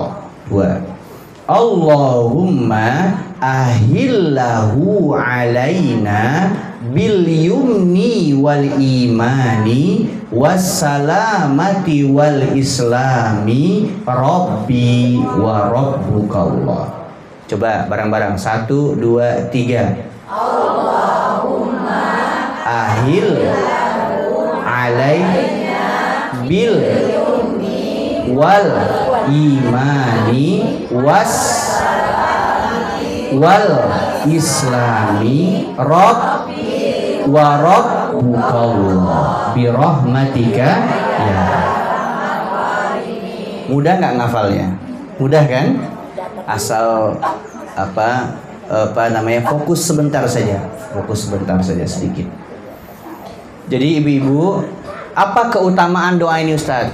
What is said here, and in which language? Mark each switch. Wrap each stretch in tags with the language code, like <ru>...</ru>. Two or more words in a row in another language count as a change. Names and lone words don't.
<id>2.</id> <ar>اللهم أهله علينا باليمن والإيمان والسلامة والإسلام ربي وربك الله.</ar> <id>Coba bareng-bareng 1, 2, 3.</id> <ar>اللهم أهل علينا بال والإيمان والإسلام وربك الله برحمتك يا.</ar> <id>Mudah nggak ngafalnya? Mudah kan? Asal fokus sebentar saja sedikit. Jadi ibu-ibu, apa keutamaan doa ini Ustadz?</id>